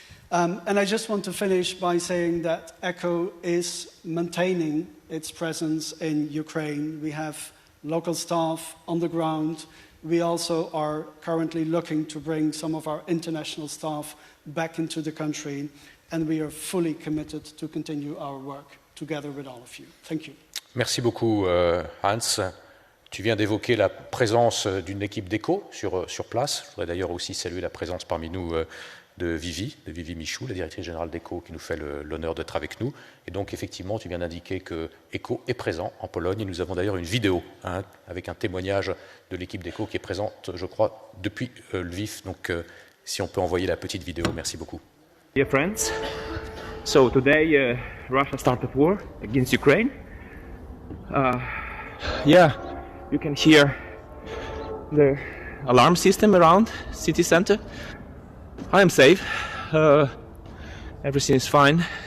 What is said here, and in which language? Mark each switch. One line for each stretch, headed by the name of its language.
English: And I just want to finish by saying that ECHO is maintaining its presence in Ukraine. We have local staff on the ground. We also are currently looking to bring some of our international staff back into the country, and we are fully committed to continue our work together with all of you. Thank you.
French: Merci beaucoup, Hans. Tu viens d'évoquer la présence d'une équipe d'ECHO sur place. Je voudrais d'ailleurs aussi saluer la présence parmi nous de Vivi Michou, la directrice générale d'ECHO, qui nous fait l'honneur d'être avec nous. Et donc, effectivement, tu viens d'indiquer que ECHO est présent en Pologne. Et nous avons d'ailleurs une vidéo avec un témoignage de l'équipe d'ECHO qui est présente, je crois, depuis Lviv. Donc, si on peut envoyer la petite vidéo, merci beaucoup.
English: Dear friends, so today Russia started war against Ukraine. You can hear the alarm system around city center. I am safe. Everything is fine.